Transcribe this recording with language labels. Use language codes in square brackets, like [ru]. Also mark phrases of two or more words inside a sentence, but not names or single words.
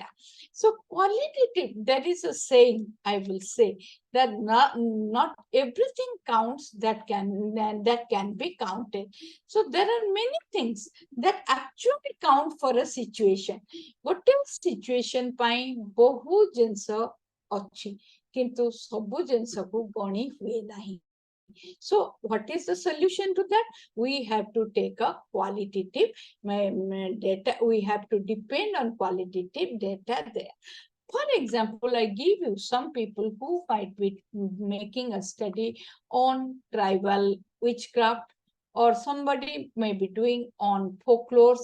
[en] So qualitative, there is a saying, I will say, that not everything counts that can be counted. So there are many things that actually count for a situation. Whatever situation [or] ପାଇଁ ବହୁ ଜିନିଷ ଅଛି, କିନ୍ତୁ ସବୁ ଜିନିଷକୁ ଗଣି ହୁଏ ନାହିଁ. [en] So what is the solution to that? We have to take a qualitative data. We have to depend on qualitative data there. For example, I give you some people who might be making a study on tribal witchcraft, or somebody may be doing on folklores.